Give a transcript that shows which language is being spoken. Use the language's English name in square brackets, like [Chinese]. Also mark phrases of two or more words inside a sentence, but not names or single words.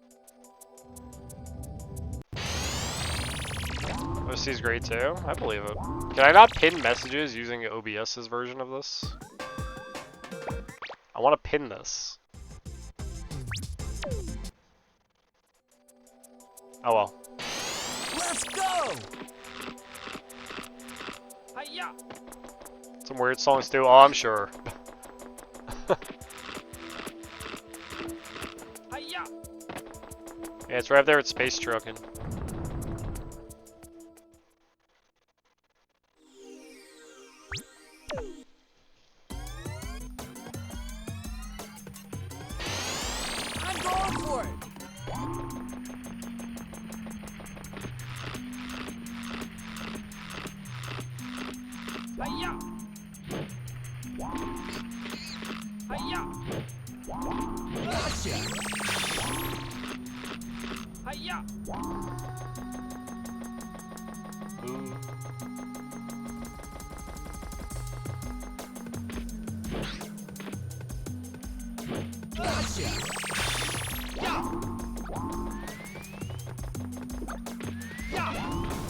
[English] OC is great too. I believe it. Can I not pin messages using OBS's version of this? I want to pin this. Oh well. Let's go! Hi-ya! Some weird songs too. Oh, I'm sure. Hi-ya! Yeah, it's right up there with Space Truckin'. I'm going for it! Hi-ya! Hi-ya! Gotcha! Hi-ya! Ooh. Gotcha! Yeah! Yeah!